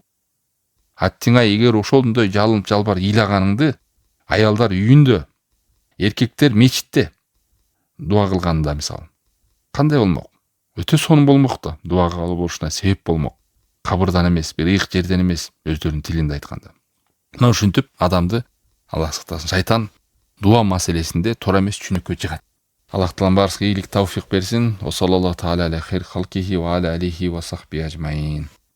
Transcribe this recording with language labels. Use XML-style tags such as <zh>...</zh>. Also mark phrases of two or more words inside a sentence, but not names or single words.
<ky>Аттиңай эгер ошондой жалбар ыйлаганыңды аялдар үйүндө, эркектер мечитте дуа кылганда мисалы, кандай болмок? Өтө сонун болмок да, дуа кабыл болушуна себеп болмок. Кабырдан эмес, бир ыйык жерден эмес, өздөрүнүн тилинде айтканда. Мына ушинтип адамды Аллах сактасын, шайтан дуа маселесинде туура эмес түшүнүккө жыгат. Аллах таалам баарыбызга ийгилик, тавфик берсин.</ky> <ar>وصلى الله تعالى على خير خلقه وعلى آله وصحبه أجمعين.</ar>